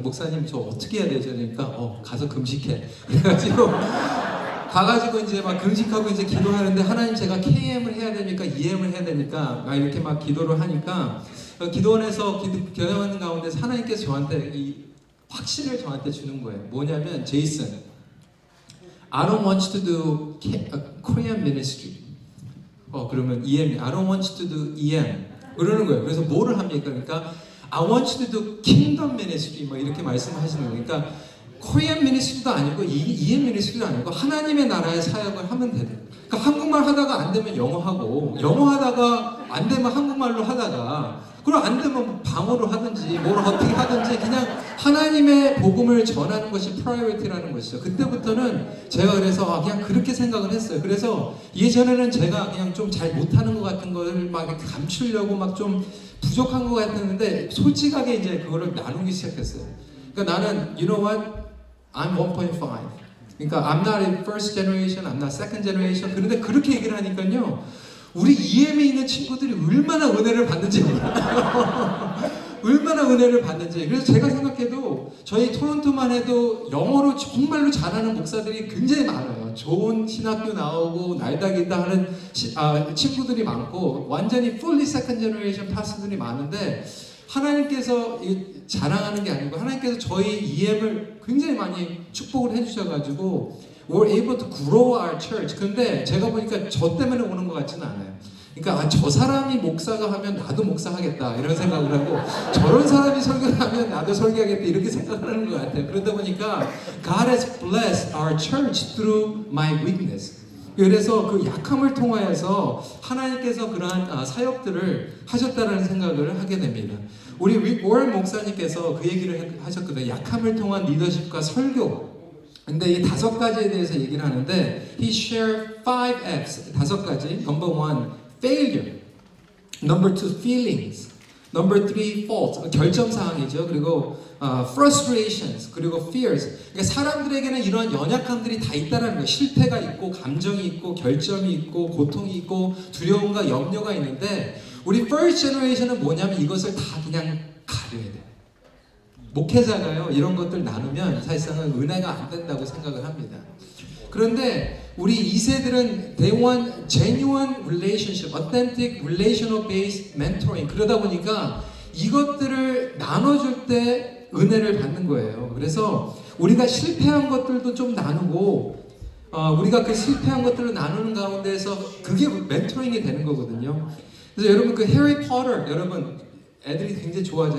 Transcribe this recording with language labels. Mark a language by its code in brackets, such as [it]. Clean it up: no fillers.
[ko] 목사님 저 어떻게 해야 되죠? 그러니까 가서 금식해. 그래가지고 가가지고 이제 막 금식하고 이제 기도하는데 하나님 제가 KM을 해야 됩니까? EM을 해야 됩니까? 막 이렇게 막 기도를 하니까 기도원에서 기도하는 가운데서 하나님께서 저한테 이 확신을 저한테 주는 거예요. 뭐냐면 [en] 제이슨, I don't want you to do Korean ministry. [ko] 그러면 [en] EM, I don't want you to do EM. [ko] 그러는 거예요. 그래서 뭐를 합니까? 그러니까 [en] I want you to do kingdom ministry [ko] 뭐 이렇게 말씀하시는 거예요. 그러니까 Korean ministry도 아니고 EM ministry도 아니고 하나님의 나라의 사역을 하면 돼요. 그러니까 한국말 하다가 안 되면 영어 하고 영어 하다가 안 되면 한국말로 하다가 그리고 안 되면 방어로 하든지 뭘 어떻게 하든지 그냥 하나님의 복음을 전하는 것이 프라이어리티라는 것이죠. 그때부터는 제가 그래서 그냥 그렇게 생각을 했어요. 그래서 예전에는 제가 그냥 좀 잘 못하는 것 같은 거를 막 감추려고 막 좀 부족한 것 같았는데 솔직하게 이제 그거를 나누기 시작했어요. 그러니까 나는 [en] you know what? I'm 1.5. [ko] 그러니까 [en] I'm not in first generation, I'm not second generation. [ko] 그런데 그렇게 얘기를 하니까요. 우리 EM에 있는 친구들이 얼마나 은혜를 받는지 몰라요. 얼마나 은혜를 받는지. 그래서 제가 생각해도 저희 토론토만 해도 영어로 정말로 잘하는 목사들이 굉장히 많아요. 좋은 신학교 나오고 날다기다 하는 친구들이 많고 완전히 [en] fully second generation [ko] 파스들이 많은데 하나님께서 자랑하는 게 아니고 하나님께서 저희 EM을 굉장히 많이 축복을 해주셔가지고 [en] we're able to grow our church. [ko] 근데 제가 보니까 저 때문에 오는 것 같지는 않아요. 그러니까 저 사람이 목사가 하면 나도 목사하겠다 이런 생각을 하고 저런 사람이 설교를 하면 나도 설교하겠다 이렇게 생각하는 것 같아요. 그러다 보니까 [en] God has blessed our church through my weakness. [ko] 그래서 그 약함을 통하여서 하나님께서 그러한 사역들을 하셨다는 생각을 하게 됩니다. 우리 릭 워런 목사님께서 그 얘기를 하셨거든요. 약함을 통한 리더십과 설교. 근데 이 5가지에 대해서 얘기를 하는데 [en] he shared 5Fs, [ko] 5가지. [en] Number 1, failure. Number 2, feelings. Number 3, fault, [ko] 결점사항이죠. 그리고 frustrations, 그리고 fears. 그러니까 사람들에게는 이런 연약함들이 다 있다는 거예요. 실패가 있고, 감정이 있고, 결점이 있고, 고통이 있고, 두려움과 염려가 있는데 우리 first generation은 뭐냐면 이것을 다 그냥 가려야 돼요. 목회자가요 이런 것들 나누면 사실상은 은혜가 안 된다고 생각을 합니다. 그런데 우리 2세들은 [en] they want genuine relationship, authentic relational based mentoring. [ko] 그러다 보니까 이것들을 나눠줄 때 은혜를 받는 거예요. 그래서 우리가 실패한 것들도 좀 나누고 우리가 그 실패한 것들을 나누는 가운데서 그게 멘토링이 되는 거거든요. 그래서 여러분 그 해리 포터 여러분 애들이 굉장히 좋아하죠.